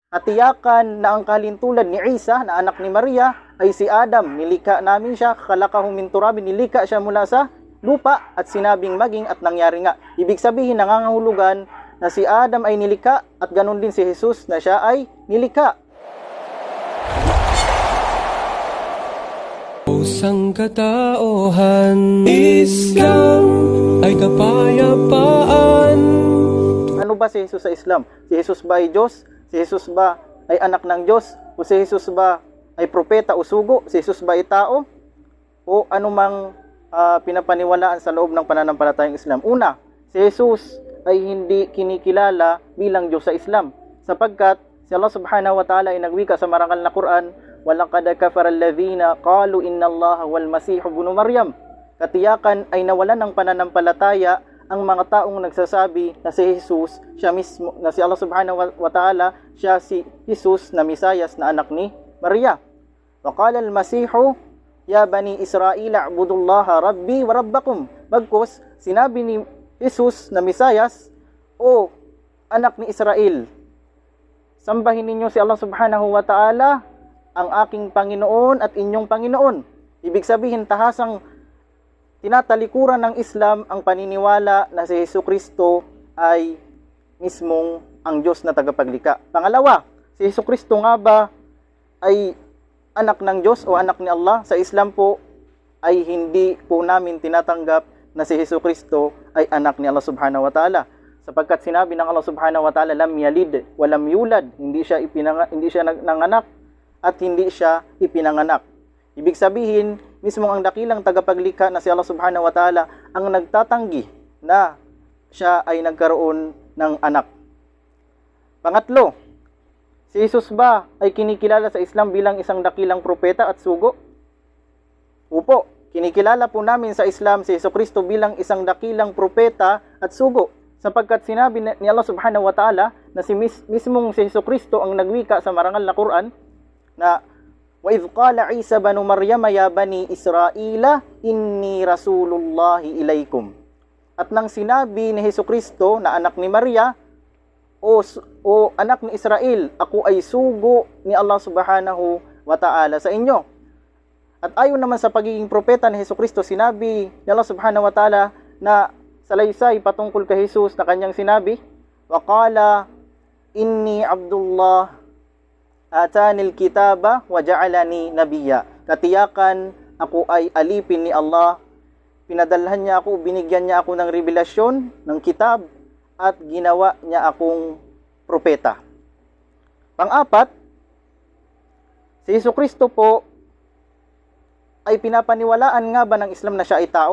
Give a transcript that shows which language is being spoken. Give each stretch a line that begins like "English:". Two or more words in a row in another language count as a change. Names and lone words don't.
Filipino: Katiyakan na ang kalintulad ni Isa na anak ni Maria ay si Adam. Nilika namin siya,
Arabic: خلقه من تراب,
Filipino: nilika siya mula sa lupa at sinabing maging at nangyari nga. Ibig sabihin, nangangahulugan na si Adam ay nilika at ganun din si Jesus na siya ay nilika. Pusang katauhan, Islam ay kapayapaan. Ano ba si Jesus sa Islam? Si Jesus ba ay Diyos? Si Jesus ba ay anak ng Diyos? O si Jesus ba ay propeta o sugo? Si Jesus ba ay tao? O anumang pinapaniwalaan sa loob ng pananampalatayang Islam? Una, si Jesus ay hindi kinikilala bilang Diyos sa Islam, sapagkat si Allah
Arabic: سبحانه وتعالى
Filipino: ay nagwika sa marangal na Quran,
Arabic: وَلَقَدْ كَفَرَ الَّذِينَ قَالُوا إِنَّ اللَّهَ وَالْمَسِيحُ ابْنُ مَرْيَمَ.
Filipino: Katiyakan ay nawalan ng pananampalataya ang mga taong nagsasabi na si Jesus, siya mismo, na si Allah
Arabic: سبحانه وتعالى,
Filipino: siya si Jesus na Misayas na anak ni Maria.
Arabic: وَقَالَ الْمَسِيحُ يَا بَنِي إِسْرَائِيلَ اعْبُدُوا اللَّهَ رَبِّي وَرَبَّكُمْ.
Filipino: Bagkus, sinabi ni Jesus na Misayas, o anak ni Israel, sambahin ninyo si Allah
Arabic: سبحانه وتعالى,
Filipino: ang aking Panginoon at inyong Panginoon. Ibig sabihin, tahasang tinatalikuran ng Islam ang paniniwala na si Jesucristo ay mismong ang Diyos na tagapaglikha. Pangalawa, si Jesucristo nga ba ay anak ng Diyos o anak ni Allah? Sa Islam po ay hindi po namin tinatanggap na si Jesucristo ay anak ni Allah
Arabic: سبحانه وتعالى,
Filipino: sapagkat sinabi ng Allah
Arabic: سبحانه وتعالى, لم يلد ولم يولد,
Filipino: hindi siya nanganak at hindi siya ipinanganak. Ibig sabihin, mismo ang dakilang tagapaglikha na si Allah
Arabic: سبحانه وتعالى
Filipino: ang nagtatanggi na siya ay nagkaroon ng anak. Pangatlo, si Jesus ba ay kinikilala sa Islam bilang isang dakilang propeta at sugo? Upo, kinikilala po namin sa Islam si Jesucristo bilang isang dakilang propeta at sugo, sapagkat sinabi ni Allah
Arabic: سبحانه وتعالى
Filipino: na mismong si Jesucristo ang nagwika sa marangal na Quran na
Arabic: وَإِذْ قَالَ عِيسَى بَنُ مَرْيَمَ يَا بَنِي إِسْرَائِيلَ إِنِّي رَسُولُ اللَّهِ إِلَيْكُمْ.
Filipino: At nang sinabi ni Jesucristo na anak ni Maria, o anak ni Israel, ako ay sugo ni Allah
Arabic: سبحانه وتعالى
Filipino: sa inyo. At ayon naman sa pagiging propeta ni Jesucristo, sinabi ni Allah
Arabic: سبحانه وتعالى
Filipino: na salaysay patungkol kay Jesus na kanyang sinabi,
Arabic: وَقَالَ إِنِّي عَبْدُ اللَّهِ آتاني الكتاب وجعلني نبيا.
Filipino: Katiyakan ako ay alipin ni Allah, pinadalhan niya ako, binigyan niya ako ng revelasyon ng kitab at ginawa niya akong propeta. Pang-apat, si Jesucristo po ay pinapaniwalaan nga ba ng Islam na siya ay tao?